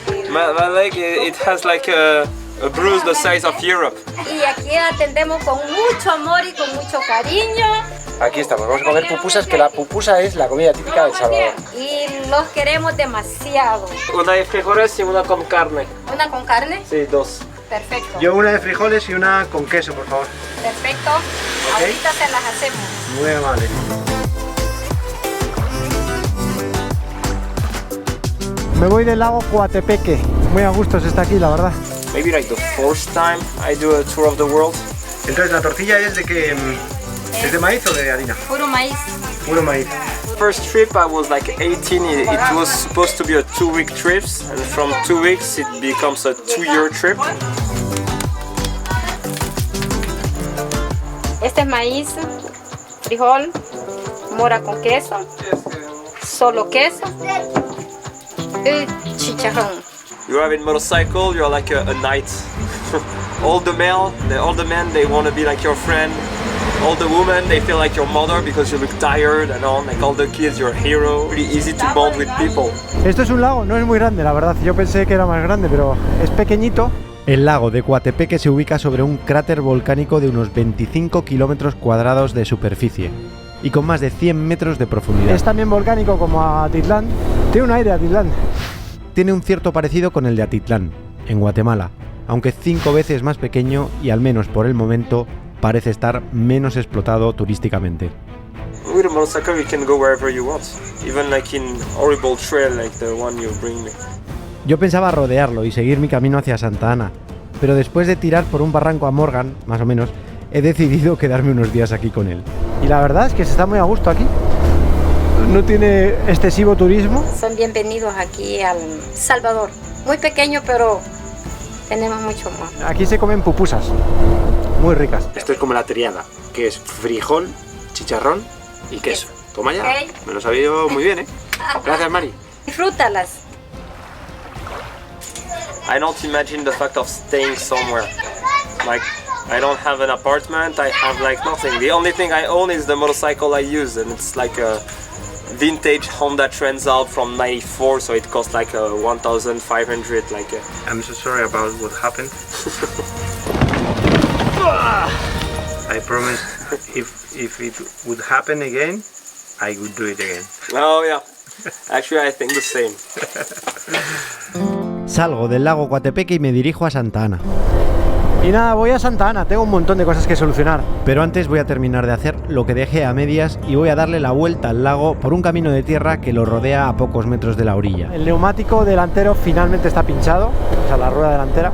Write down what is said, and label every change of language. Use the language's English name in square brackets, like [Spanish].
[English] My leg, it has like a bruise the size of Europe. [Spanish] Y aquí atendemos con mucho amor y con mucho cariño. Aquí estamos, vamos a comer pupusas, que la pupusa es la comida típica de El Salvador. Y los queremos demasiado. Una de frijoles y una con carne. ¿Una con carne? Sí, dos. Perfecto. Yo una de frijoles y una con queso, por favor. Perfecto. Ahorita se las hacemos. Muy amable. Me voy del lago Coatepeque. Muy a gusto se está aquí, la verdad. [English] Maybe like the fourth time I do a tour of the world. [Spanish] Entonces, ¿la tortilla es de qué? ¿Es de maíz o de harina? Puro maíz. Puro maíz. [English] First trip I was like 18, it was supposed to be a 2-week trip, and from 2 weeks it becomes a 2-year trip. [Spanish] Este es maíz, frijol, mora con queso, solo queso y chicharrón. [English] You have in motorcycle, you're like a knight. All the men, they want to be like your friend. All the women, they feel like your mother because you look tired and all. Like all the kids, you're a hero. Really easy to bond with people. [Spanish] Esto es un lago, no es muy grande, la verdad. Yo pensé que era más grande, pero es pequeñito. El lago de Coatepeque se ubica sobre un cráter volcánico de unos 25 kilómetros cuadrados de superficie y con más de 100 metros de profundidad. Es también volcánico como Atitlán. Tiene un aire Atitlán. Tiene un cierto parecido con el de Atitlán, en Guatemala, aunque 5 veces más pequeño y al menos por el momento parece estar menos explotado turísticamente. [English] With a motorcycle, you can go wherever you want, even like in horrible trail like the one you bring me. [Spanish] Yo pensaba rodearlo y seguir mi camino hacia Santa Ana, pero después de tirar por un barranco a Morgan, más o menos, he decidido quedarme unos días aquí con él. Y la verdad es que se está muy a gusto aquí. No tiene excesivo turismo. Son bienvenidos aquí al Salvador. Muy pequeño, pero tenemos mucho amor. Aquí se comen pupusas, muy ricas. Esto es como la triada, que es frijol, chicharrón y queso. Toma ya, Ok. me lo he sabido muy bien, ¿eh? Gracias, Mari. Disfrútalas. [English] I don't imagine the fact of staying somewhere. Like, I don't have an apartment, I have like nothing. The only thing I own is the motorcycle I use, and it's like a vintage Honda Transalp from '94, so it costs like 1,500. Like, I'm so sorry about what happened. I promise if it would happen again, I would do it again. oh yeah. Actually, I think the same. [Spanish] Salgo del lago Coatepeque y me dirijo a Santa Ana. Y nada, voy a Santa Ana, tengo un montón de cosas que solucionar. Pero antes voy a terminar de hacer lo que dejé a medias y voy a darle la vuelta al lago por un camino de tierra que lo rodea a pocos metros de la orilla. El neumático delantero finalmente está pinchado, o sea, la rueda delantera.